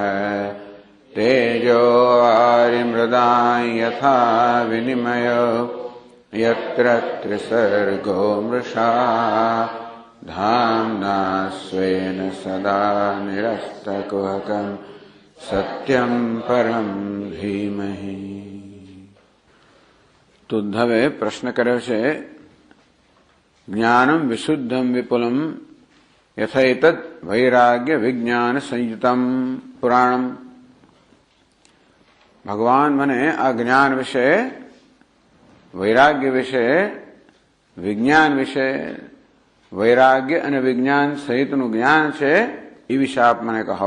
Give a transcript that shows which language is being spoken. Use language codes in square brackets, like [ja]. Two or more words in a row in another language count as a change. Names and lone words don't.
[sa] तेजो वारिमृदां यथा विनिमयो यत्र त्रिसर्गो मृषा धाम्ना स्वेन सदा निरस्तकुहकं सत्यं परं धीमहि। [gu] તો ઉદ્ધવે પ્રશ્ન કર્યો છે [sa] જ્ઞાનમ વિશુદ્ધમ વિપુલમ યથૈતદ વૈરાગ્ય વિજ્ઞાન સંયુતમ પુરાણમ। [gu] ભગવાન મને આ જ્ઞાન વિશે વૈરાગ્ય વિશે, વિજ્ઞાન વિશે, વૈરાગ્ય અને વિજ્ઞાન સહિતનું જ્ઞાન છે એ વિશે આપ મને કહો.